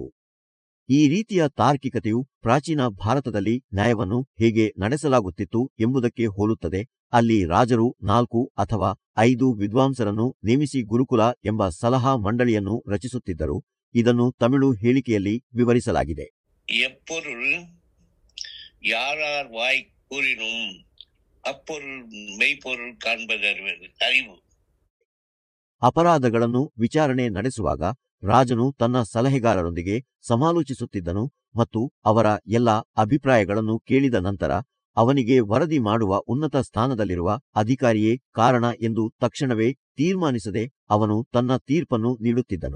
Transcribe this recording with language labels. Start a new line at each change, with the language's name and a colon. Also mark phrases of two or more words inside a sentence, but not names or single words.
Kannada: ಈ ರೀತಿಯ ತಾರ್ಕಿಕತೆಯು ಪ್ರಾಚೀನ ಭಾರತದಲ್ಲಿ ನ್ಯಾಯವನ್ನು ಹೇಗೆ ನಡೆಸಲಾಗುತ್ತಿತ್ತು ಎಂಬುದಕ್ಕೆ ಹೋಲುತ್ತದೆ. ಅಲ್ಲಿ ರಾಜರು 4 ಅಥವಾ 5 ವಿದ್ವಾಂಸರನ್ನು ನೇಮಿಸಿ ಗುರುಕುಲ ಎಂಬ ಸಲಹಾ ಮಂಡಳಿಯನ್ನು ರಚಿಸುತ್ತಿದ್ದರು. ಇದನ್ನು ತಮಿಳು ಹೇಳಿಕೆಯಲ್ಲಿ ವಿವರಿಸಲಾಗಿದೆ.
Tamil: எப்பொருள் யாரார் வாய் கூறினும் அப்பொருள் மெய்ப்பொருள் காண்பதறிவு.
Kannada: ಅಪರಾಧಗಳನ್ನು ವಿಚಾರಣೆ ನಡೆಸುವಾಗ ರಾಜನು ತನ್ನ ಸಲಹೆಗಾರರೊಂದಿಗೆ ಸಮಾಲೋಚಿಸುತ್ತಿದ್ದನು ಮತ್ತು ಅವರ ಎಲ್ಲ ಅಭಿಪ್ರಾಯಗಳನ್ನು ಕೇಳಿದ ನಂತರ ಅವನಿಗೆ ವರದಿ ಮಾಡುವ ಉನ್ನತ ಸ್ಥಾನದಲ್ಲಿರುವ ಅಧಿಕಾರಿಯೇ ಕಾರಣ ಎಂದು ತಕ್ಷಣವೇ ತೀರ್ಮಾನಿಸದೆ ಅವನು ತನ್ನ ತೀರ್ಪನ್ನು ನೀಡುತ್ತಿದ್ದನು.